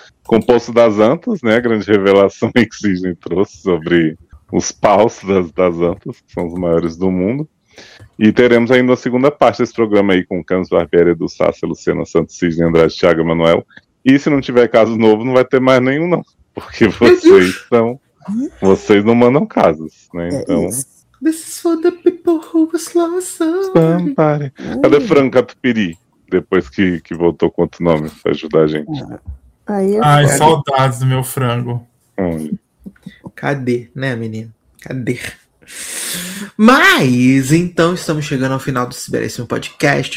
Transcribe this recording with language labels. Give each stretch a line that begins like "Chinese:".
Portuguese: Com o Poço das Antas, né? A grande revelação que o Sidney trouxe sobre os paus das Antas, que são os maiores do mundo. E teremos ainda a segunda parte desse programa aí com o Camus Barbieri, do Sácia, Luciana Santos, Cisne, Andrade, Thiago e Manuel. E se não tiver caso novo, não vai ter mais nenhum, não. Porque vocês são. Vocês não mandam casos, né? Então.
English: This is for the people who was lost.
Portuguese: Cadê Franco Catupiry? Depois que voltou com outro nome pra ajudar a gente. Ai, saudades do meu frango. Onde? Cadê, né, menino? Cadê? Mas, então, estamos chegando ao final do Ciberíssimo Podcast.